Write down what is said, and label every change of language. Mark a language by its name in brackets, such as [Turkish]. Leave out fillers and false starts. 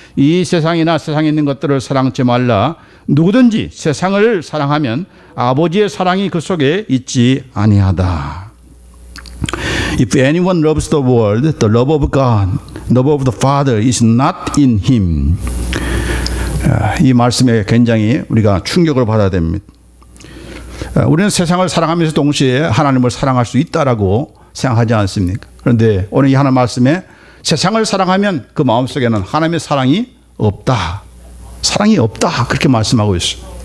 [Korean] 이 세상이나 세상에 있는 것들을 사랑치 말라. 누구든지 세상을 사랑하면 아버지의 사랑이 그 속에 있지 아니하다. [English] If anyone loves the world, the love of God, the love of the Father is not in him. [Korean] 이 말씀에 굉장히 우리가 충격을 받아야 됩니다. 우리는 세상을 사랑하면서 동시에 하나님을 사랑할 수 있다라고 생각하지 않습니까? 그런데 오늘 이 하나님 말씀에 세상을 사랑하면 그 마음속에는 하나님의 사랑이 없다. 사랑이 없다. 그렇게 말씀하고 있어요.